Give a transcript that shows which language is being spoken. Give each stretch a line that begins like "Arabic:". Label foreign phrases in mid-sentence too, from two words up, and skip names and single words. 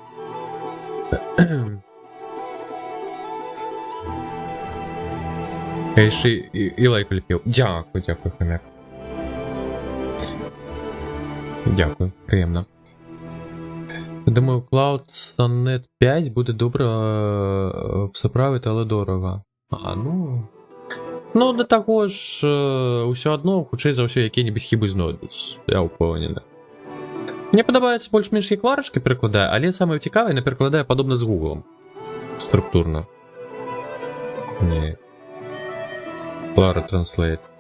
Belarusian: Яшчэ і лайк ліпеў. Дзякуй, хомяк. Дякую, прыемна.
Ukrainian: Думаю, Cloud Sonnet 5 буде добре всеправити, але дорого. Ну, до того ж,
Belarusian: усё адно, хутчэй за ўсё, якія-небудзь хібы знойдуць. Я ўпэўнены. Мне падабаецца больш-менш як варачкі перакладае, але самае цікавае, яна перакладае падобна з Google. Структурна. Не. Clara Translate.